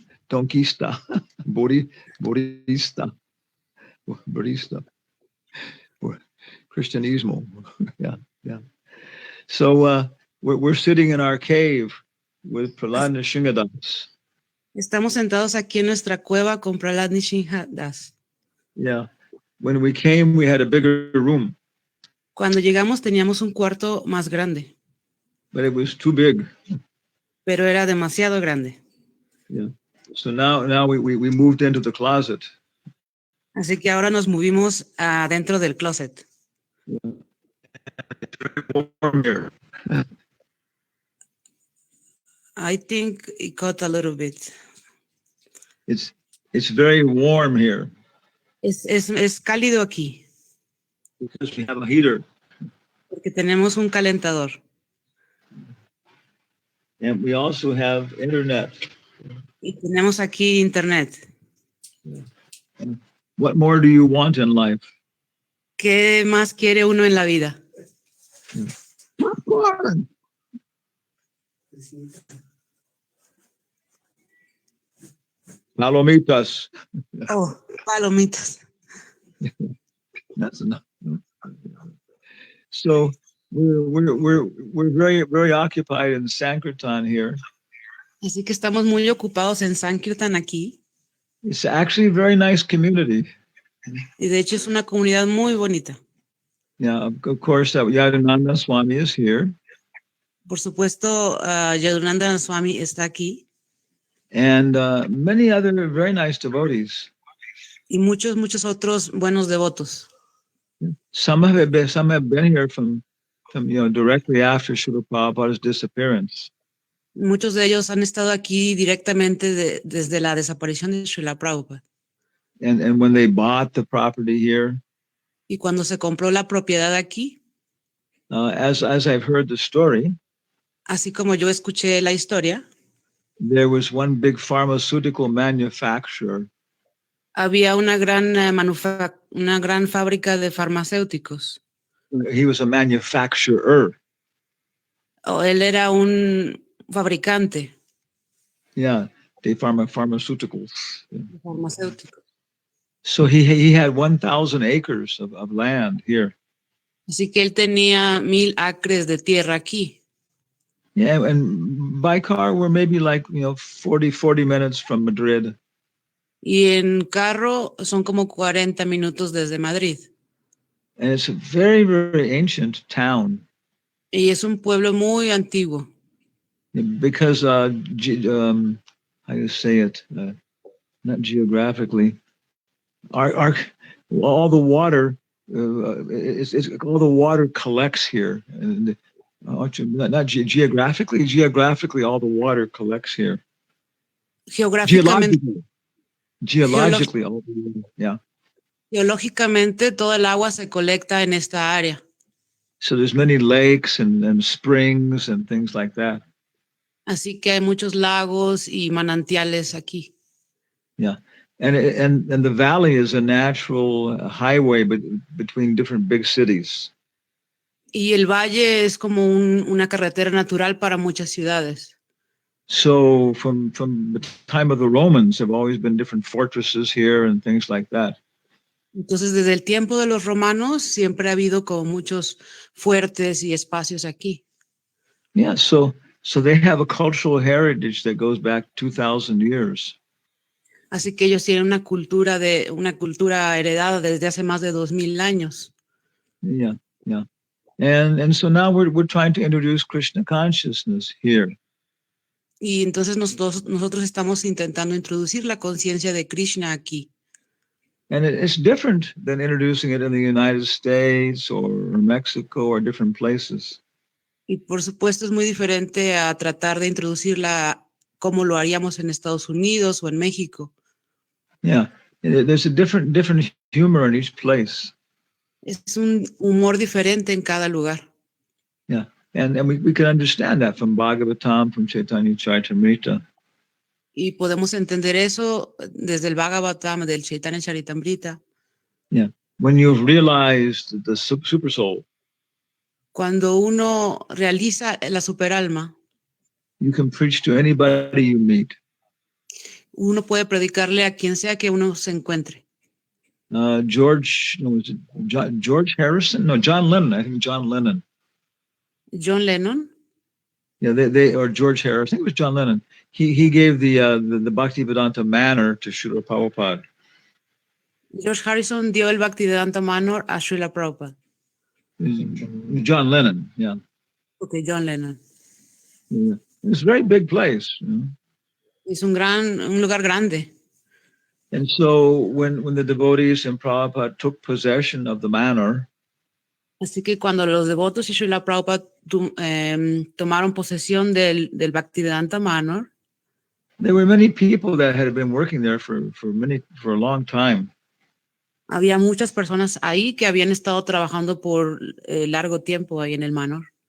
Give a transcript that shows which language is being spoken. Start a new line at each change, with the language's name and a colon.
Spanish: Donkista. Borista. Christianismo. Yeah.
English: So we're sitting in our cave with Prahlad Nrsimhadas.
Spanish: Estamos sentados aquí en nuestra cueva con Prahlad Nrsimhadas.
English: Yeah. When we came, we had a bigger room.
Spanish: Cuando llegamos teníamos un cuarto más grande.
English: But it was too big.
Spanish: Pero era demasiado grande.
English: Yeah. So now we moved into the closet.
Spanish: Así que ahora nos movimos adentro del closet.
English: Yeah. It's very warm here. I think it got a little bit. It's very warm here.
Spanish: Es cálido aquí.
English: Because we have a heater.
Spanish: Porque tenemos un calentador.
English: And we also have internet.
Spanish: Y tenemos aquí internet.
English: Yeah. And what more do you want in life?
Spanish: ¿Qué más quiere uno en la vida?
English: Popcorn.
Spanish: Palomitas. Oh, palomitas.
English: That's enough. So we're very, very occupied in Sankirtan here.
Spanish: Así que estamos muy ocupados en Sankirtan aquí.
English: It's actually a very nice community.
Spanish: Y de hecho es una comunidad muy bonita.
English: Yeah, of course, Yadunanda Swami is here.
Spanish: Por supuesto, Yadunanda Swami está aquí.
English: And many other very nice devotees.
Spanish: Y muchos otros buenos devotos.
English: Some have been here from directly after Srila Prabhupada's disappearance.
Spanish: Muchos de ellos han estado aquí directamente desde la desaparición de Srila Prabhupada.
English: And when they bought the property here,
Spanish: Y cuando se compró la propiedad aquí,
English: as I've heard the story,
Spanish: así como yo escuché la historia,
English: there was one big pharmaceutical manufacturer.
Spanish: había una gran fábrica de farmacéuticos.
English: He was a manufacturer.
Spanish: Él era un fabricante
English: Yeah, they pharmaceuticals.
Spanish: de farmacéuticos.
English: So he had 1,000 acres of land here.
Spanish: Así que él tenía 1,000 acres de tierra aquí.
English: Yeah, and by car we're maybe 40 minutes from Madrid.
Spanish: Y en carro son como 40 minutos desde Madrid.
English: And it's a very, very ancient town.
Spanish: Y es un pueblo muy antiguo.
English: Because how do you say it? Not geographically. All the water, all the water collects here. And not geographically. Geographically, all the water collects here.
Spanish: Geográficamente,
English: Geologically, all the water. Yeah.
Spanish: geológicamente, todo el agua se colecta en esta área.
English: So there's many lakes and springs and things like that.
Spanish: Así que hay muchos lagos y manantiales aquí.
English: Yeah. And the valley is a natural highway between different big cities.
Spanish: Y el valle es como una carretera natural para muchas ciudades.
English: So from the time of the Romans, there have always been different fortresses here and things like that.
Spanish: Entonces, desde el tiempo de los romanos, siempre ha habido como muchos fuertes y espacios aquí.
English: Yeah, so they have a cultural heritage that goes back 2,000 years.
Spanish: Así que ellos tienen una cultura heredada desde hace más de 2,000 años.
English: Yeah, yeah. And so now we're trying to introduce Krishna consciousness here.
Spanish: Y entonces nosotros estamos intentando introducir la conciencia de Krishna aquí.
English: And it's different than introducing it in the United States or Mexico or different places.
Spanish: Y por supuesto es muy diferente a tratar de introducirla como lo haríamos en Estados Unidos o en México.
English: Yeah, there's a different humor in each place.
Spanish: Es un humor diferente en cada lugar.
English: Yeah, and we can understand that from Bhagavatam, from Chaitanya Charitamrita.
Spanish: Y podemos entender eso desde el Bhagavatam, del Chaitanya Charitamrita.
English: Yeah, when you've realized the super soul,
Spanish: Cuando uno realiza la superalma,
English: you can preach to anybody you meet.
Spanish: uno puede predicarle a quien sea que uno se encuentre.
English: George Harrison? No, John Lennon. I think John Lennon. John Lennon. Yeah, they or George Harrison. I think it was John Lennon. He gave the Bhaktivedanta manor to Srila Prabhupada.
Spanish: George Harrison dio el Bhaktivedanta Manor a Srila Prabhupada.
English: John Lennon, yeah. Okay, John Lennon. Yeah. It's a very big place.
Spanish: Es un lugar grande.
English: And so when the devotees and Prabhupada took possession of the manor,
Spanish: así que cuando los devotos y Srila Prabhupada tomaron posesión del Bhaktivedanta Manor,
English: there were many people that had been working there for a long time.
Spanish: Había muchas personas ahí que habían estado trabajando por largo tiempo ahí en el Manor.